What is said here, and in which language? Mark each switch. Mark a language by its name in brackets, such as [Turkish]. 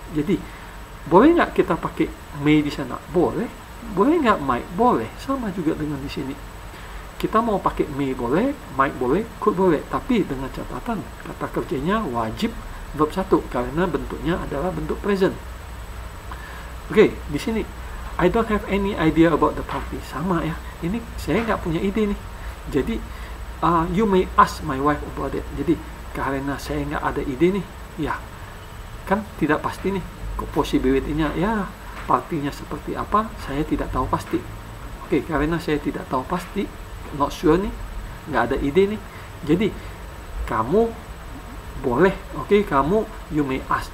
[Indonesian] Jadi boleh nggak kita pakai may di sana? Boleh. Boleh nggak might? Boleh. Sama juga dengan di sini. Kita mau pakai may boleh, might boleh, could boleh. Tapi dengan catatan kata kerjanya wajib verb 1 karena bentuknya adalah bentuk present. Oke, di sini [English] I don't have any idea about the party. [Indonesian] Sama ya. Ini saya nggak punya ide nih. Jadi [English] you may ask my wife about it. [Indonesian] Jadi karena saya nggak ada ide nih, ya kan tidak pasti nih. Possibility-nya ya partinya seperti apa saya tidak tahu pasti. Oke, karena saya tidak tahu pasti, [English] not sure [Indonesian] nih, nggak ada ide nih, jadi kamu boleh, kamu [English] you may ask.